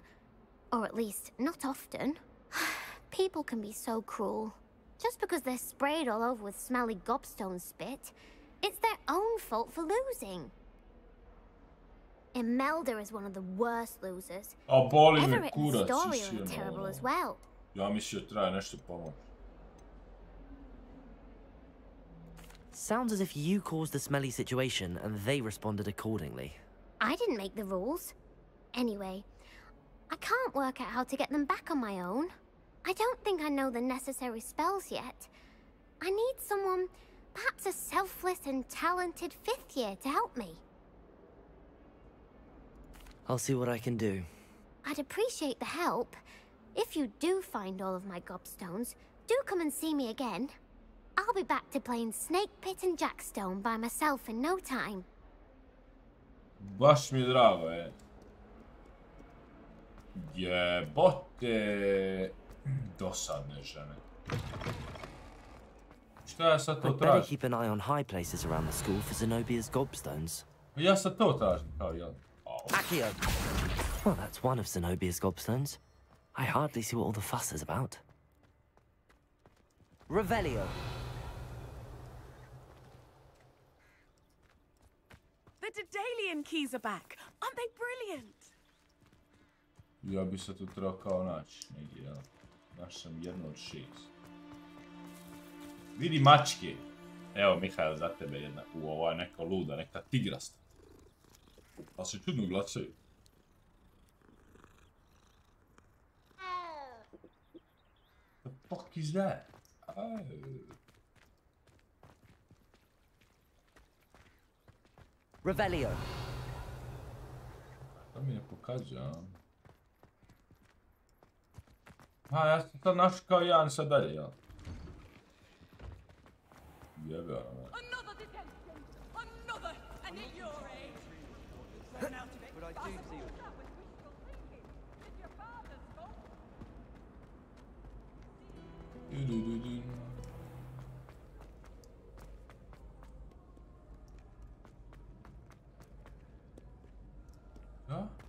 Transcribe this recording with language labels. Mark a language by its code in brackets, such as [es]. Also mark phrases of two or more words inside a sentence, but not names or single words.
[en] Or at least, not often. People can be so cruel. Just because they're sprayed all over with smelly gobstone spit, it's their own fault for losing. Imelda is one of the worst losers. Everett and Story are terrible as well. [hr] Ja mislio traje nešto pomoći. [en] Sounds as if you caused the smelly situation and they responded accordingly. I didn't make the rules. Anyway, I can't work out how to get them back on my own. I don't think I know the necessary spells yet. I need someone, perhaps a selfless and talented 5th year to help me. I'll see what I can do. I'd appreciate the help. If you do find all of my gobstones, do come and see me again. I'll be back to playing Snake Pit and Jackstone by myself in no time. [hr] Baš mi je drago, Jebote. Dosadne žene. Šta ja sad to [en] I'd better [hr] tražim? [en] keep an eye on high places around the school for Zenobia's gobstones. [hr] Ja sad to tražim, kao ja. [en] Accio! Well, that's one of Zenobia's gobstones. I hardly see what all the fuss is about. Revelio. The Daedalian keys are back. Aren't they brilliant? [hr] Ja bi se tu trebao kao naći negdje, jel? Našao sam jednu od 6. Vidi mačke. Evo, Mihael, za tebe jedna. Ova je neka luda, neka tigrasta. Pa se čudno glasaju. [en] The fuck is that? Revelio. [hr] To mi ne pokazuje, a? Ja sam sad našao kao jedan sad dalje, jel? Jebe, ono. [en] Another detention! Another! And at your age! Run out of it. But I do see you. It's your father's fault. [hr] Ja?